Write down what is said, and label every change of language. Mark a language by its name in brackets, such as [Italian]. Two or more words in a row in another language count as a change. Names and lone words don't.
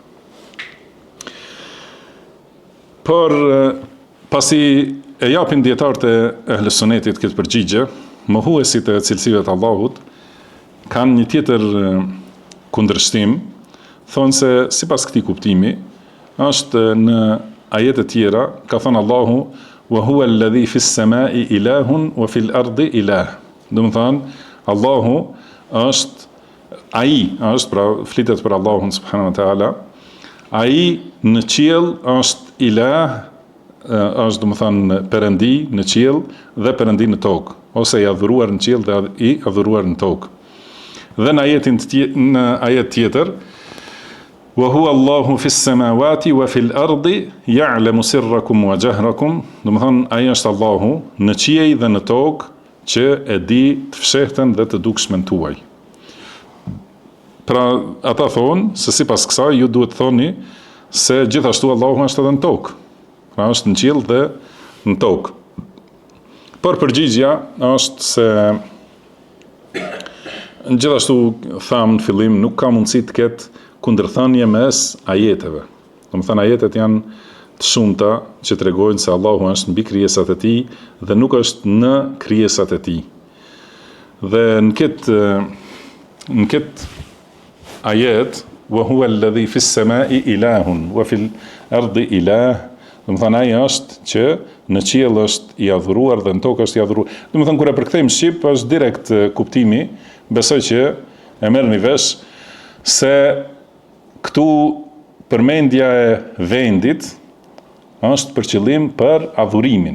[Albanian] Por pasi e japin dietarët e Ehlus Sunnetit këtë përgjigje, mohuesit e cilësive të Allahut kanë një tjetër kundërshtim, thonë se sipas këtij kuptimi është në ajete tjera ka thënë Allahu [Arabic] وهو الذي في السماء إله وفي الأرض إله. [Albanian] Do të thonë Allahu është pra flitet për Allahun [Arabic] سبحانه وتعالى, [Albanian] ai në qiell është ilah, është do të thonë perëndi në qiell dhe perëndi në tokë, ose i adhuruar në qiell dhe i adhuruar në tokë. Dhe në ajet tjetër [Arabic] وهو الله في السماوات وفي الأرض يعلم سركم وجهركم, [Albanian] do të thonë ai është Allahu në qiell dhe në tokë që e di të fshehtën dhe të dukshmen tuaj. Pra ata thonë se sipas kësaj ju duhet thoni se gjithashtu Allahu është edhe në tokë. Pra është në qiell dhe në tokë. Por përgjigjja është se gjithashtu thamë në fillim nuk ka mundësi të ketë kundërthënie mes ajeteve. Do të thënë ajetet janë të shumta që tregojnë se Allahu është mbi krijesat e tij dhe nuk është në krijesat e tij. Dhe në këtë ajet [Arabic] وهو الذي في السماء إله وفي الأرض إله, [Albanian] do të thonë ai është që në qiell është i adhuruar dhe në tokë është i adhuruar. Do të thonë kur e përkthejmë shqip është direkt kuptimi, besoj që e merrni vesh se këtu përmendja e vendit është për qëllim për adhurimin.